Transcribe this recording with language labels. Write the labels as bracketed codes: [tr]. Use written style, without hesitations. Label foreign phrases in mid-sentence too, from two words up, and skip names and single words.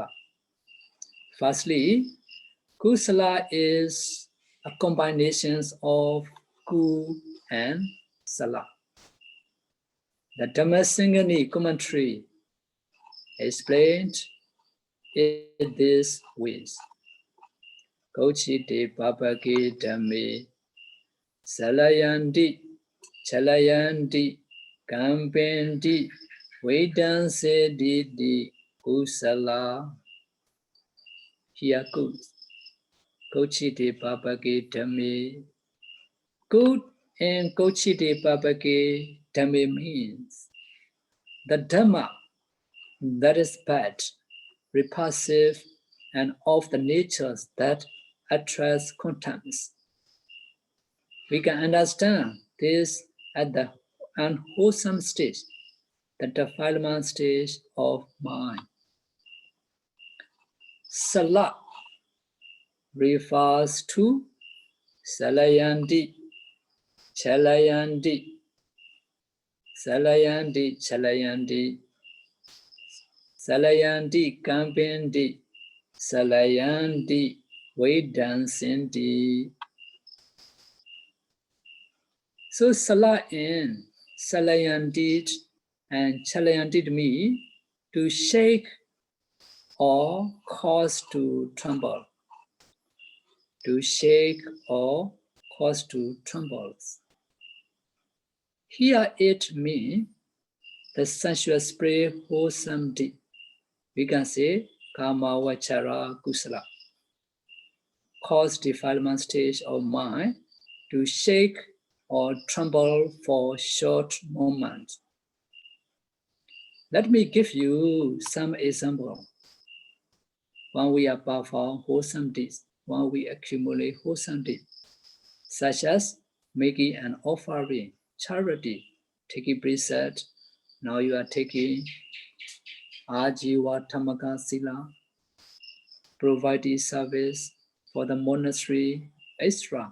[en] Firstly, kusala is a combination of ku and sala. The Dhammasara commentary explained it this way. [pi] Kochite papake dhamme salayanti chalayanti kampendi vedansedi kusala. [en] Here goes. [pi] Kochite papake dhamme. [en] Good and [pi] kochite papake dhamme [en] means the Dhamma that is bad, repulsive, and of the natures that attracts contempt. We can understand this at the unwholesome stage, the defilement stage of mind. [pi] Sala [en] refers to [pi] salayanti, chalayanti, salayanti, chalayanti, salayanti, kampendi, salayanti, vedansinti. [en] So sala and salayandit and chalayandit mean to shake or cause to tremble. To shake or cause to tremble. Here it means the sensual spirit wholesome deed. We can say [pi] kamma vachara kusala. [en] Cause defilement stage of mind to shake or tremble for short moments. Let me give you some example. When we are perform wholesome deeds, when we accumulate wholesome deeds, such as making an offering, charity, taking precept, now you are taking [pi] Ajiva Tamaka Sila, [en] providing service for the monastery, extra.